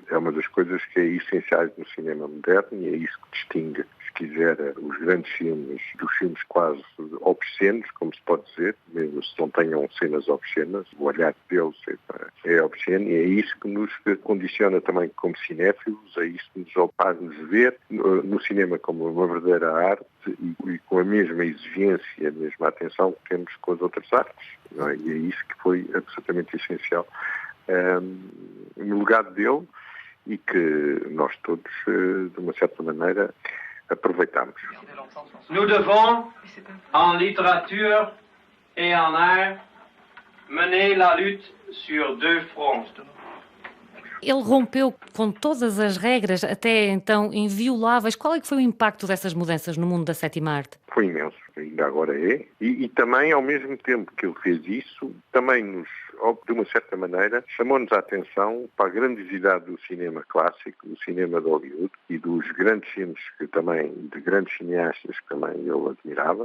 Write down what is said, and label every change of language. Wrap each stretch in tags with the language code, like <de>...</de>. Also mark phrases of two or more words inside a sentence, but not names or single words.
<pt>É uma das coisas que é essenciais no cinema moderno e é isso que distingue, se quiser, os grandes filmes dos filmes quase obscenos, como se pode dizer, mesmo se não tenham cenas obscenas, o olhar deles é obsceno e é isso que nos condiciona também como cinéfilos, é isso que nos faz-nos ver no cinema como uma verdadeira arte e com a mesma exigência, a mesma atenção que temos com as outras artes. Não é? E é isso que foi absolutamente essencial no legado dele e que nós todos, de uma certa maneira, aproveitamos.</pt> <fr>Nous devons, en littérature et en art, mener la lutte sur deux fronts.</fr> <pt>Ele rompeu com todas as regras, até então invioláveis. Qual é que foi o impacto dessas mudanças no mundo da sétima arte? Foi imenso, ainda agora é. E também, ao mesmo tempo que ele fez isso, também nos, de uma certa maneira, chamou-nos a atenção para a grandiosidade do cinema clássico, do cinema de Hollywood e dos grandes filmes que também, de grandes cineastas que também ele admirava.</pt>